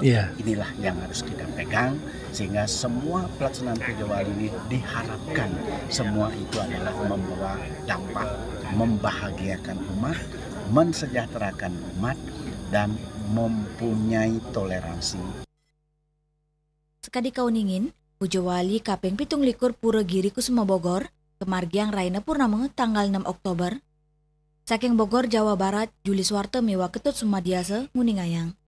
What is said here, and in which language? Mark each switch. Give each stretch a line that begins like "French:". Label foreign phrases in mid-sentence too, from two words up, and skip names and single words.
Indonesian: Inilah yang harus kita pegang, sehingga semua pelaksanaan Pujawali ini diharapkan semua itu adalah membawa dampak membahagiakan umat, mensejahterakan umat, dan mempunyai toleransi.
Balinese: Sekadi kauningin, Pujawali kaping 17 Pura Giri Kusuma Bogor, kemargiang Raina Purnama tanggal 6 Oktober. Saking Bogor, Jawa Barat, Juli Suwarte miwa Ketut Sumadiasa, Nguningayang.